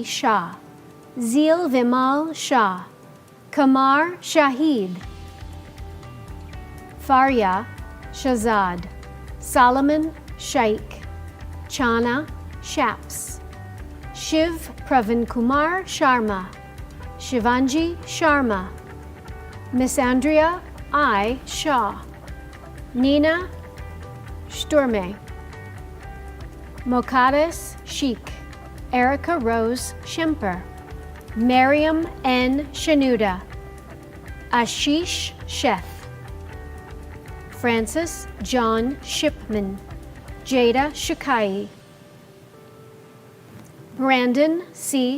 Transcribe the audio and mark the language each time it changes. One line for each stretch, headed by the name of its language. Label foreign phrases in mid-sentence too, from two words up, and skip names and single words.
English: Shah, Zeel Vimal Shah, Kamar Shahid, Faria Shahzad, Solomon Shaikh, Chana Shaps, Shiv Pravin Kumar Sharma, Shivanji Sharma, Miss Andrea I. Shaw, Nina Sturme, Mokades Sheikh, Erica Rose Shimper, Miriam N. Shanuda, Ashish Sheth, Francis John Shipman, Jada Shukai, Brandon C.